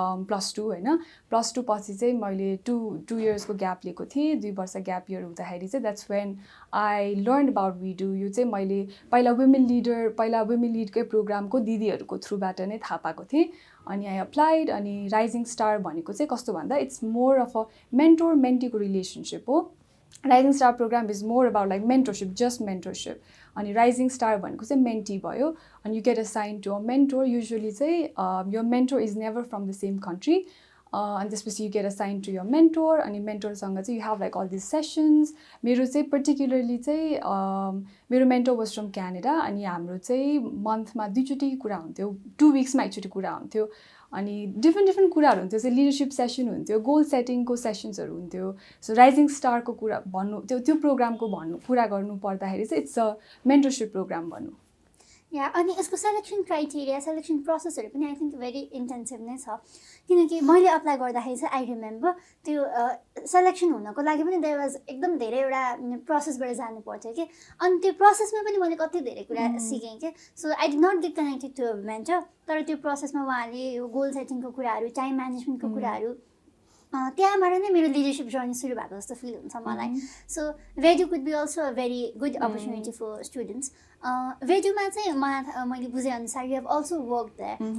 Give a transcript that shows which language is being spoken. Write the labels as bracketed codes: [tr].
[ne] +2 होइन +2 पछि चाहिँ मैले टु इयर्सको ग्याप लिएको थिएँ 2 वर्ष ग्याप इयर हुँदाखेरि चाहिँ [en] that's when I learn about वेडु [ne] यो चाहिँ मैले पहिला वुमेन लिडकै प्रोग्रामको दिदीहरूको थ्रुबाट नै थाहा पाएको थिएँ अनि आई अप्लाइड अनि राइजिङ स्टार भनेको चाहिँ कस्तो भन्दा [en] it's more of a mentor मेन्टीको relationship [ne] हो [en] Rising star programme is more about like mentorship, just mentorship. [ne] अनि राइजिङ स्टार भनेको चाहिँ मेन्टी भयो. [en] अनि you get assign to a mentor. Usually चाहिँ यो mentor is never from the same country. अनि त्यसपछि you get assign to your mentor. अनि मेन्टोरसँग चाहिँ you have like all this sessions. [ne] मेरो चाहिँ पर्टिकुलरली चाहिँ मेरो मेन्टोर वाज फ्रम क्यानाडा. अनि हाम्रो चाहिँ मन्थमा 2चोटि कुरा हुन्थ्यो, 2 विक्समा एकचोटि कुरा हुन्थ्यो. अनि डिफ्रेन्ट कुराहरू हुन्थ्यो. चाहिँ लिडरसिप सेसन हुन्थ्यो, गोल सेटिङको सेसन्सहरू हुन्थ्यो. सो राइजिङ स्टारको कुरा भन्नु, त्यो प्रोग्रामको कुरा गर्नु पर्दाखेरि चाहिँ इट्स अ मेन्टरसिप प्रोग्राम भनौँ. या अनि यसको सेलेक्सन क्राइटेरिया, सेलेक्सन प्रोसेसहरू पनि आई थिङ्क भेरी इन्टेन्सिभ नै छ. किनकि मैले अप्लाई गर्दाखेरि चाहिँ आई रिमेम्बर त्यो सेलेक्सन हुनको लागि पनि देयर वाज एकदम धेरै एउटा प्रोसेसबाट जानु पर्थ्यो कि. अनि त्यो प्रोसेसमा पनि मैले कति धेरै कुरा सिकेँ कि. [en] So I did not get connected to a mentor. [ne] तर त्यो प्रोसेसमा उहाँले यो गोल सेटिङको कुराहरू, टाइम म्यानेजमेन्टको कुराहरू, त्यहाँबाट नै मेरो लिडरसिप जर्नी सुरु भएको जस्तो फिल हुन्छ मलाई. [en] So वेड्यु could be also a very good opportunity for students. [ne] वेड्युमा चाहिँ मैले बुझेअनुसार you have also work there.